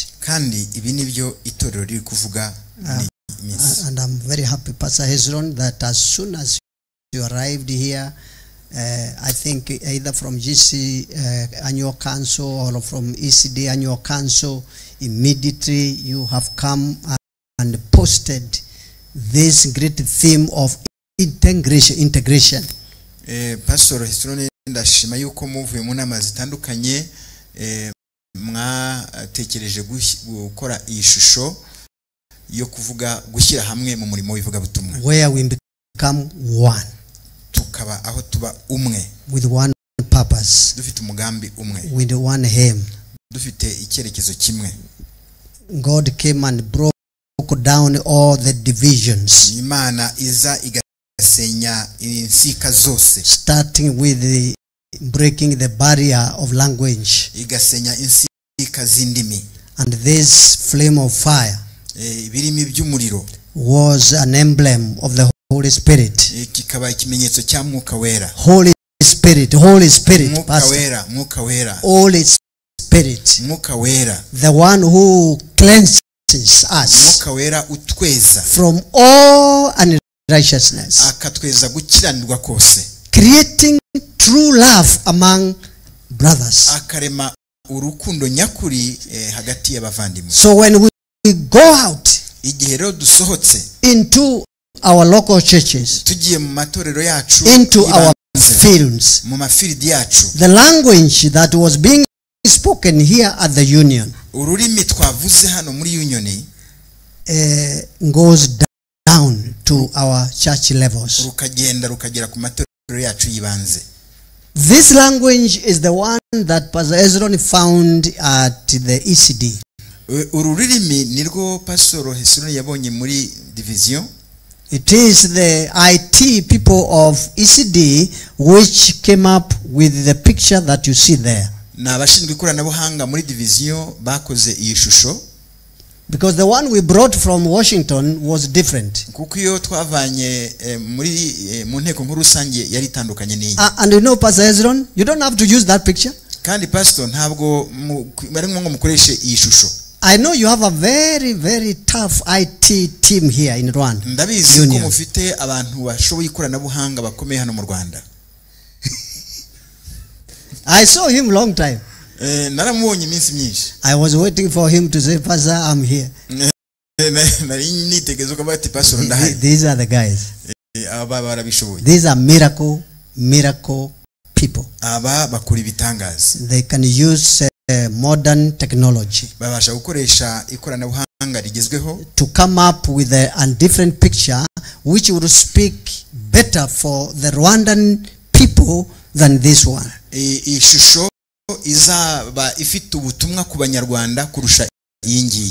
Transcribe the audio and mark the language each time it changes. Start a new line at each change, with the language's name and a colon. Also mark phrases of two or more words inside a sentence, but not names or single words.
English: And I'm very happy, Pastor Hezron, that as soon as you arrived here, I think either from GC Annual Council or from ECD Annual Council, immediately you have come and posted this great theme of integration.
Kinyarwanda: Pastor Hezron, ndashima yuko muvuye mu nama zitandukanye mwatekereje gukora iyi shusho yo kuvuga gushyira hamwe mu murimo w'ivuga butumwa,
English: where we become one,
Kinyarwanda: tukaba aho tuba umwe,
English: with one purpose,
Kinyarwanda: dufite umugambi umwe,
English: with one aim,
Kinyarwanda: dufite icyerekezo kimwe.
English: God came and broke down all the divisions.
Kinyarwanda: Imana iza igasenya insika zose,
English: starting with the breaking the barrier of language,
Kinyarwanda: igasenya insika z'indimi.
English: And this flame of fire
Kinyarwanda: ibirimi by'umuriro
English: was an emblem of the Holy Spirit.
Kinyarwanda: Kikaba ikimenyetso cya Mwuka Wera.
English: Holy Spirit, Holy Spirit,
Kinyarwanda: Mwuka Wera, Mwuka Wera,
English: Holy Spirit,
Kinyarwanda: Mwuka Wera,
English: the one who cleanses us,
Kinyarwanda: Mwuka Wera utweza
English: from all unrighteousness,
Kinyarwanda: akatweza gukiranirwa kose,
English: creating true love among brothers,
Kinyarwanda: akarema urukundo nyakuri hagati y'abavandimwe.
English: So when we go out
Kinyarwanda: igihe rero dusohotse
English: into our local churches,
Kinyarwanda: tugiye mu matorero yacu,
English: into our fields,
Kinyarwanda: mu mafilidi yacu,
English: the language that was being spoken here at the union,
Kinyarwanda: ururimi twavuze hano muri union,
English: goes down to our church levels,
Kinyarwanda: rukagenda rukagera ku matorero yacu yibanze.
English: This language is the one that Pastor Hezron found at the ECD.
Kinyarwanda: Ururimi nirwo Pastor Hezron yabonye muri division.
English: It is the IT people of ECD which came up with the picture that you see there.
Kinyarwanda: N'abashinzwe ikoranabuhanga muri division bakoze iyi shusho.
English: Because the one we brought from Washington was different.
Kinyarwanda: Kuko iyo twavanye muri mu nteko nkuru rusange yari itandukanye n'iyi.
English: And you know, Pastor Hezron, you don't have to use that picture.
Kinyarwanda: kandi pastor ntabwo bari ngo mukoreshe iyi shusho.
English: I know you have a very, very tough IT team here in Rwanda.
Kinyarwanda: Ndabizi ko mufite abantu bashoboye ikoranabuhanga bakomeye hano mu Rwanda.
English: I saw him long time.
Kinyarwanda: Naramubonye iminsi myinshi.
English: I was waiting for him to say, Pastor, I'm here.
Kinyarwanda: Nari nitegereje ko bati pastor ndahari.
English: These are the guys.
Kinyarwanda: Aba barabishoboye.
English: These are miracle people.
Kinyarwanda: Aba bakora ibitangaza.
English: They can use modern technology.
Kinyarwanda: Babasha gukoresha ikoranabuhanga rigezweho
English: to come up with a different picture which would speak better for the Rwandan people than this one.
Kinyarwanda: Ishusho izaba ifite ubutumwa ku banyarwanda kurusha iyi ngiyi.